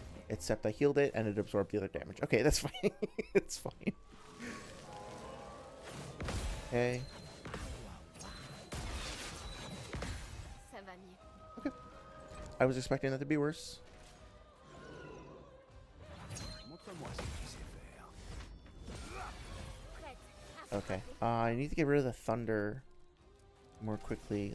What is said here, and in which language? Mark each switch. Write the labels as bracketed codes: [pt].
[en] Except I healed it and it absorbed the other damage. Okay, that's fine. It's fine. Okay. [fr] Ça va mieux. [en] Okay. I was expecting that to be worse. [fr] Montre-moi ce que tu sais faire. Prête à [en] Okay. I need to get rid of the thunder more quickly.